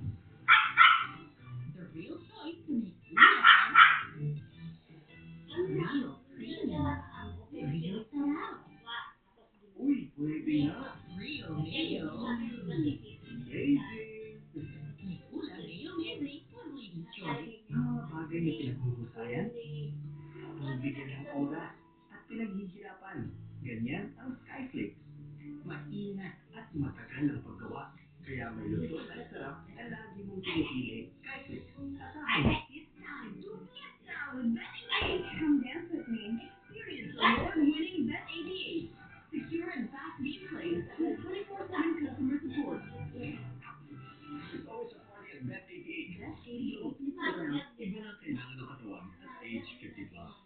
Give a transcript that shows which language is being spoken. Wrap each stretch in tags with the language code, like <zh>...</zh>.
<en>The real choice to make ulam. Real creamy. Real sarap.</en> <tl>Uy, pwede na.</tl> <en>Real mayo. Amazing.</en> <tl>May ulam mayo meze</tl> <en>with lady's choice.</en> <tl>Ang mga bagay na pinaghuhusayan, bibigyan ng oras at pinaghihirapan. Ganyan ang Skyflakes. Maingat at matagal ang paggawa. Kaya may lutong at sarap na lagi mong pinipili. Skyflakes. Asahan.</tl> <en>It's time to fiesta with Bet88. Come dance with me and experience award-winning Bet88. Secure and fast gameplay with 24/7 customer support. There's always a party at Bet88. Bet88 Playground.</en> <tl>Iba na ang kailangan ng katawan at age 50 plus.</tl>